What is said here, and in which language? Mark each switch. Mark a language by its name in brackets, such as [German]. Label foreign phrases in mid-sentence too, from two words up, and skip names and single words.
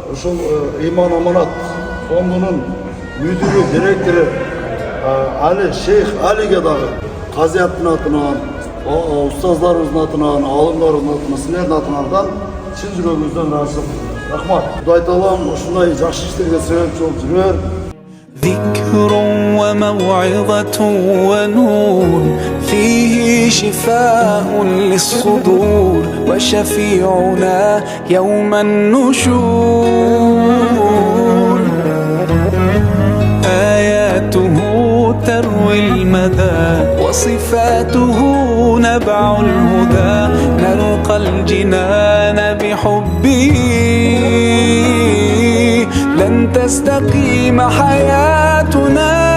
[Kyrgyz] ушул Иман Аманат фондунун мүдүрү, директору Али Шейх Алиге дагы казыяттын атынан, устаздарыбыздын атынан, алымдарыбыздын атынан, силердин атыңардан чын жүрөгүбүздөн ыраазычылык. Рахмат. Кудай таалам ушундай жакшы иштерге себепчи болуп жүрөр. [Arabic] ذكر وموعظة ونور فيه شفاء للصدور وشفيعنا يوم النشور آياته تروي المدى وصفاته نبع الهدى نلقى الجنان بحبه لن تستقيم حياتنا